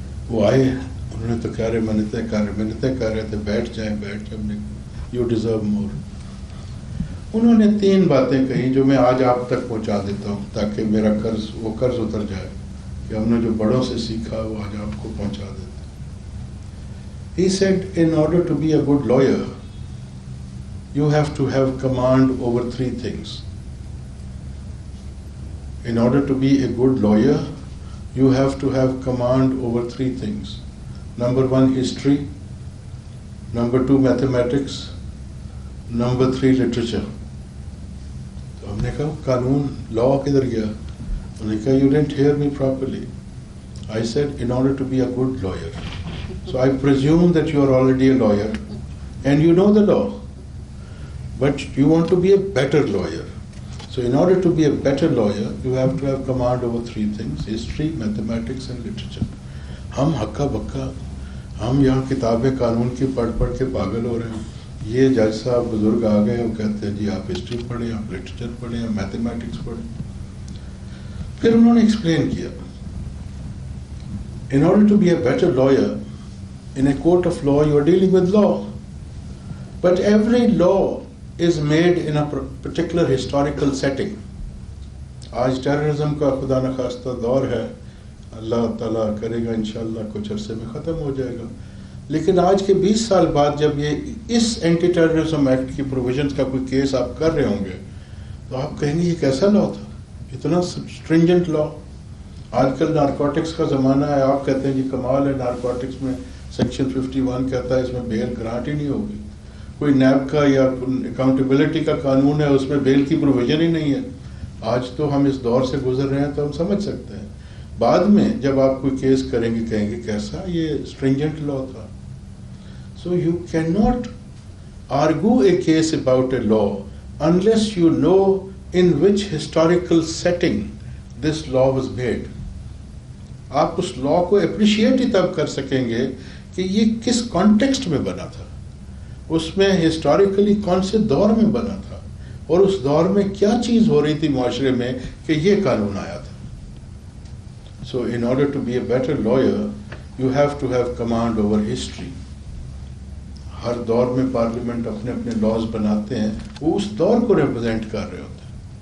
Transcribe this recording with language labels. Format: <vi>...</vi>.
<ur>وہ آئے, انہوں نے تو کہہ رہے میں نے طے کر رہے تھے بیٹھ جائیں. ہم نے</ur> <en>You deserve more.</en> <ur>انہوں نے 3 باتیں کہیں جو میں آج آپ تک پہنچا دیتا ہوں تاکہ میرا قرض اتر جائے کہ ہم نے جو بڑوں سے سیکھا وہ آج آپ کو پہنچا دیتے.</ur> <en>He said, in order to be a good lawyer, you have to have command over 3 things. In order to be a good lawyer, you have to have command over 3 things. Number 1, history. Number 2, mathematics. Number 3, literature.</en> <ur>تو ہم نے کہا قانون لا کدھر گیا؟ انہوں نے کہا</ur> <en>you didn't hear me properly. I said in order to be a good lawyer. So I presume that you are already a lawyer and you know the law, but you want to be a better lawyer. So in order to be a better lawyer, you have to have command over 3 things: history, mathematics and literature.</en> <ur>ہم ہکا بکا, ہم یہاں کتابیں قانون کی پڑھ کے پاگل ہو رہے ہیں. یہ جج صاحب بزرگ آ گئے, وہ کہتے ہیں جی آپ ہسٹری پڑھیں, آپ لٹریچر پڑھیں, آپ میتھمیٹکس پڑھیں. پھر انہوں نے ایکسپلین کیا,</ur> <en>in order to be a better lawyer, in a court of law you are dealing with law, but every law is made in a particular historical setting.</en> <ur>آج ٹیررزم کا خدا نخواستہ دور ہے، اللہ تعالیٰ کرے گا انشاءاللہ کچھ عرصے میں ختم ہو جائے گا، لیکن آج کے 20 سال بعد جب یہ اس اینٹی ٹیررزم ایکٹ کی پروویژنز کا کوئی کیس آپ کر رہے ہوں گے تو آپ کہیں گے یہ کیسا لا تھا، اتنا اسٹرنجنٹ لا. آج کل نارکوٹکس کا زمانہ ہے، آپ کہتے ہیں جی کمال ہے، نارکوٹکس میں سیکشن 51 کہتا ہے اس میں بیل گرانٹ ہی نہیں ہوگی. کوئی نیب کا یا اکاؤنٹیبلٹی کا قانون ہے اس میں بیل کی پروویژن ہی نہیں ہے. آج تو ہم اس دور سے گزر رہے ہیں تو ہم سمجھ سکتے ہیں. بعد میں جب آپ کوئی کیس کریں گے کہیں گے کیسا یہ اسٹرنجنٹ لا تھا.</ur> <en>So you can not argue a case about a law unless you know in which historical setting this law was made.</en> <ur>آپ اس لا کو اپریشیٹ ہی تب کر سکیں گے کہ یہ کس کانٹیکسٹ میں بنا تھا، اس میں ہسٹوریکلی کون سے دور میں بنا تھا، اور اس دور میں کیا چیز ہو رہی تھی معاشرے میں کہ یہ قانون آیا تھا.</ur> <en>So in order to be a better lawyer you have to have command over history.</en> <ur>ہر دور میں پارلیمنٹ اپنے اپنے لاز بناتے ہیں، وہ اس دور کو ریپرزینٹ کر رہے ہوتے ہیں.</ur>